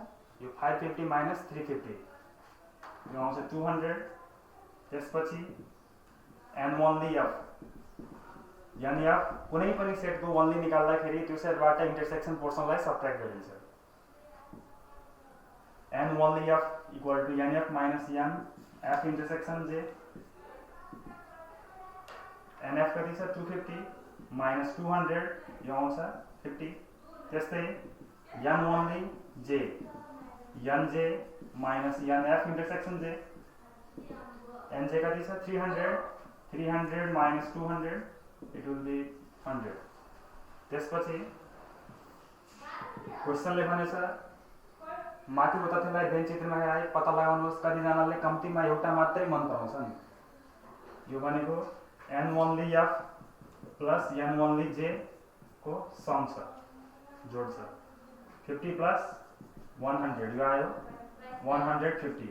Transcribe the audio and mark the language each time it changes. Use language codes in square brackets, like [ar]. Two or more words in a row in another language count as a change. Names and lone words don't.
[ne] यो 550 माइनस 350 यो आउँछ 200। त्यसपछि N ओन्ली F NF कुनै पनि सेटको ओन्ली निकाल्दाखेरि त्यो सेटबाट इंटरसेक्शन पोर्सनलाई सबट्र्याक्ट गरिन्छ। N ओन्ली F [en] equal to [ne] NF माइनस N F इंटरसेक्शन J NF कति छ 250 माइनस 200 यो आउँछ 50। त्यस्तै N ओन्ली J NJ माइनस NF इंटरसेक्शन J NJ कति छ 300 माइनस 200 [en] it will be 100। [ne] त्यसपछि क्वेशनले भनेछ माथिको तथ्यलाई भेन चित्रमा हेराई पत्ता लगाउनुहोस् कतिजनाले कम्तीमा एउटा मात्रै मन पराउँछन्। यो भनेको N ओन्ली F प्लस N ओन्ली J को सम छ जोड छ 50 प्लस 100 यो आयो 150।